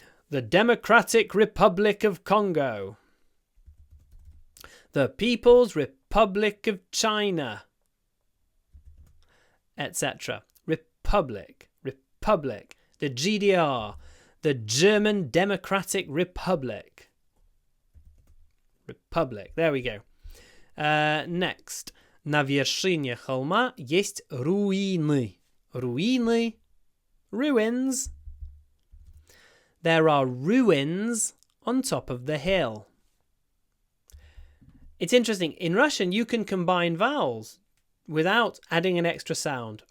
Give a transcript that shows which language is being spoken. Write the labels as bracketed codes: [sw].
[en] The Democratic Republic of Congo. The People's Republic of China. Etc. Republic. Republic. The GDR. The German Democratic Republic. Republic. There we go. Next. [ru] На вершине холма есть руины. Руины. Ruins. [en] There are ruins on top of the hill. It's interesting. In Russian, you can combine vowels without adding an extra sound.